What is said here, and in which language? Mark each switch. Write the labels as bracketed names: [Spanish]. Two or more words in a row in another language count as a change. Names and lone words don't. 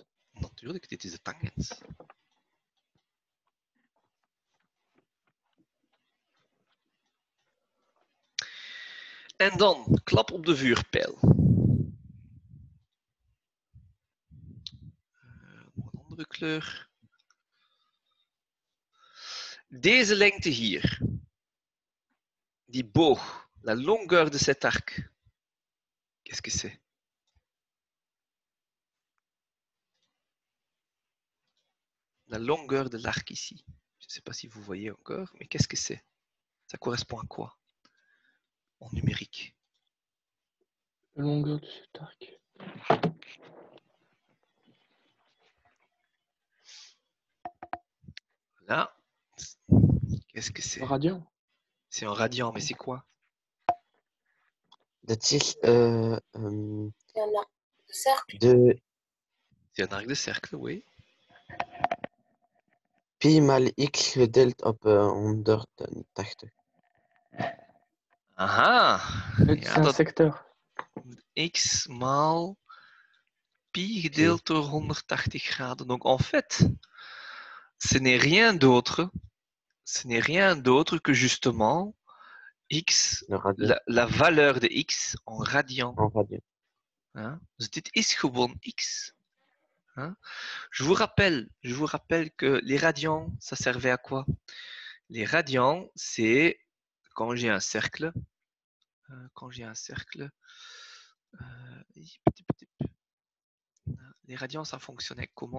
[Dutch] Natuurlijk, dit is de tangent. En dan, klap op de vuurpijl. Nog een andere kleur. Deze lengte hier. Die boog. [French] La longueur de cet arc. Qu'est-ce que c'est? La longueur de l'arc ici. Je ne sais pas si vous voyez encore, mais qu'est-ce que c'est? Ça correspond à quoi? En numérique. La longueur de cet arc. Là, qu'est-ce que c'est? Radian. C'est un radian, mais c'est quoi? [Dutch] Dat is cercle. [French] C'est un arc de cercle, oui. [Dutch] pi maal x gedeeld op 180. Aha! Het is Ja, een dat secteur. x maal pi gedeeld door 180 graden. [French] Donc en fait, ce n'est rien d'autre que justement x, la valeur de x en radian. En radian. Hein? [Dutch] Dus dit is gewoon x. Hein? [French] Je vous rappelle que les radians, ça servait à quoi? Les radians, c'est quand j'ai un cercle. Les radians, ça fonctionnait comment?